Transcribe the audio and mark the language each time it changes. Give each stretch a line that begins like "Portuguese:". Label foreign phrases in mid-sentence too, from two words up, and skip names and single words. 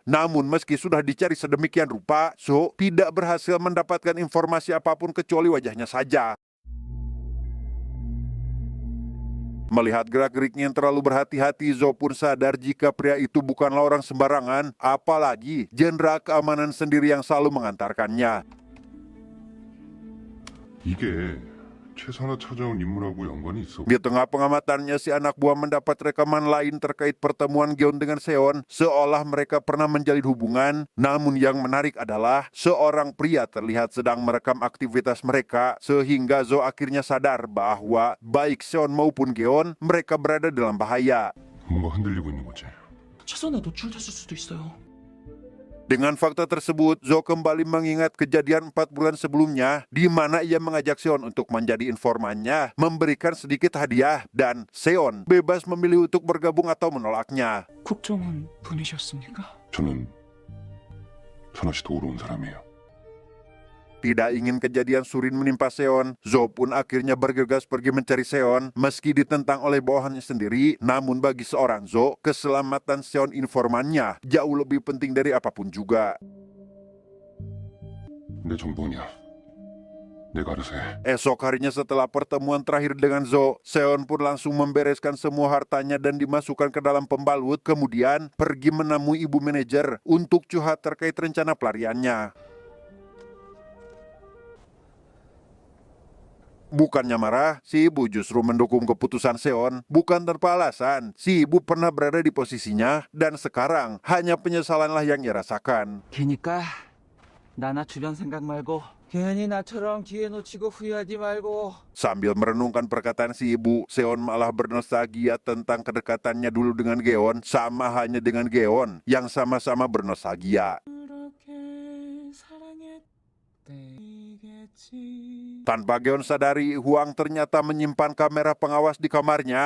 Indonesian: Namun meski sudah dicari sedemikian rupa, So tidak berhasil mendapatkan informasi apapun kecuali wajahnya saja. Melihat gerak-geriknya yang terlalu berhati-hati, Zo pun sadar jika pria itu bukanlah orang sembarangan, apalagi jenderal keamanan sendiri yang selalu mengantarkannya.
Korean: 이게 최선화 찾아온 인물하고 연관이 있어.
Indonesian: Di tengah pengamatannya, si anak buah mendapat rekaman lain terkait pertemuan Geon dengan Seon, seolah mereka pernah menjalin hubungan. Namun yang menarik adalah seorang pria terlihat sedang merekam aktivitas mereka, sehingga Zo akhirnya sadar bahwa baik Seon maupun Geon, mereka berada dalam bahaya.
Korean: 뭔가 흔들리고 있는 거지. 최선에 노출됐을 수도 있어요.
Indonesian: Dengan fakta tersebut, Zo kembali mengingat kejadian 4 bulan sebelumnya, di mana ia mengajak Seon untuk menjadi informannya, memberikan sedikit hadiah, dan Seon bebas memilih untuk bergabung atau menolaknya.
Korean: 국정원 분이셨습니까? 저는 선아 씨 도우러 온 사람이에요.
Indonesian: Tidak ingin kejadian Surin menimpa Seon, Zo pun akhirnya bergegas pergi mencari Seon, meski ditentang oleh bawahannya sendiri. Namun bagi seorang Zo, keselamatan Seon informannya jauh lebih penting dari apapun juga.
Korean: 내 정보냐? 내가 알아서 해.
Indonesian: Esok harinya setelah pertemuan terakhir dengan Zo, Seon pun langsung membereskan semua hartanya dan dimasukkan ke dalam pembalut, kemudian pergi menemui ibu manajer untuk curhat terkait rencana pelariannya. Bukannya marah, si ibu justru mendukung keputusan Seon. Bukan tanpa alasan, si ibu pernah berada di posisinya dan sekarang hanya penyesalanlah yang ia rasakan.
Korean: 걔니까 나나 주변 생각 말고 괜히 나처럼 기회 놓치고 후회하지 말고.
Indonesian: Sambil merenungkan perkataan si ibu, Seon malah bernostalgia tentang kedekatannya dulu dengan Geon, sama hanya dengan Geon yang sama-sama bernostalgia. Tanpa Geon sadari, Hwang ternyata menyimpan kamera pengawas di kamarnya.